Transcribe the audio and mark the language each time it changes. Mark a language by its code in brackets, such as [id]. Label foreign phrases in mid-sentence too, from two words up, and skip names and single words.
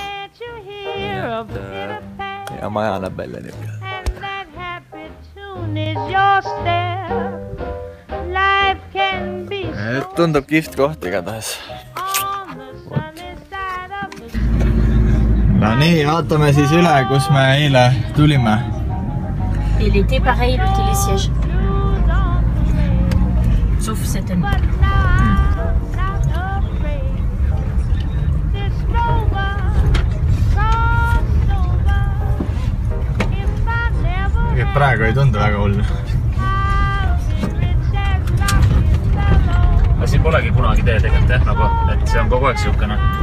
[et] Ja maja näeb välja niuke. Tundub kihvt koht igatahes. No nii, vaatame siis üle, kus me eile tulime. [fr] Il était pareil le télésiège. Sauf cette nuit. [et] Praegu ei tundu väga hull. Siin polegi kunagi tee tegelikult jah, nagu, et see on kogu aeg siukene.